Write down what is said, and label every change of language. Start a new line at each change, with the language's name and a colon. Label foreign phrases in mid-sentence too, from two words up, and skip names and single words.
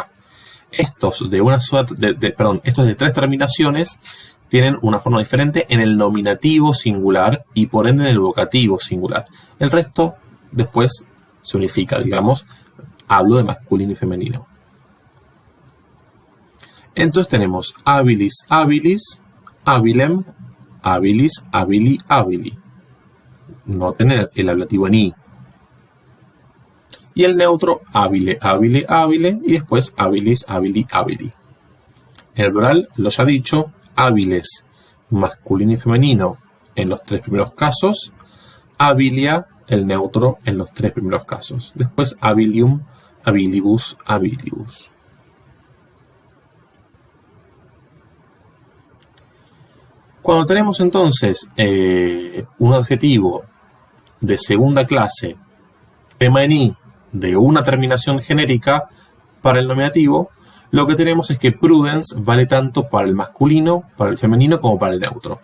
Spanish: Estos de 3 terminaciones tienen una forma diferente en el nominativo singular y por ende en el vocativo singular. El resto después se unifica, digamos, hablo de masculino y femenino. Entonces tenemos
Latin: habilis, habilis, habilem, habilis, habili, habili.
Spanish: No tener el ablativo en i. Y el neutro
Latin: habile, habile, habile,
Spanish: y después
Latin: habilis, habili, habili.
Spanish: En el plural, lo ya dicho, hábiles, masculino y femenino en los 3 primeros casos, habilia, el neutro en los 3 primeros casos.
Latin: Después habilium, habilibus, habilibus.
Spanish: Cuando tenemos entonces un adjetivo de segunda clase, tema en i, de una terminación genérica para el nominativo, lo que tenemos es que prudence vale tanto para el masculino, para el femenino, como para el neutro.